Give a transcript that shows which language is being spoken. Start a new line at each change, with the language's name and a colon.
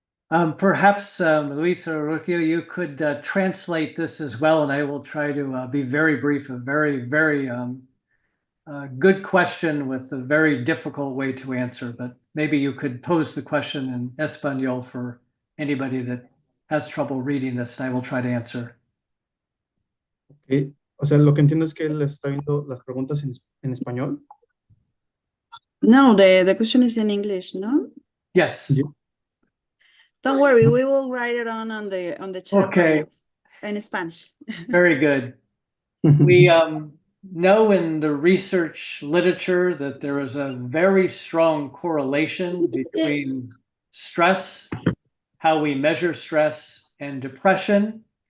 English: Perhaps, Luisa or Rocío, you could translate this as well, and I will try to be very brief. A very, very good question with a very difficult way to answer, but maybe you could pose the question in Espanol for anybody that has trouble reading this, and I will try to answer. okay.
Spanish: O sea, lo que entiendo es que él está viendo las preguntas en español.
English: No, the question is in English, no? Yes. Ye- Don't worry, we will write it on the chat right Okay, now in Spanish. very good. We know in the research literature that there is a very strong correlation between stress, how we measure stress, and depression.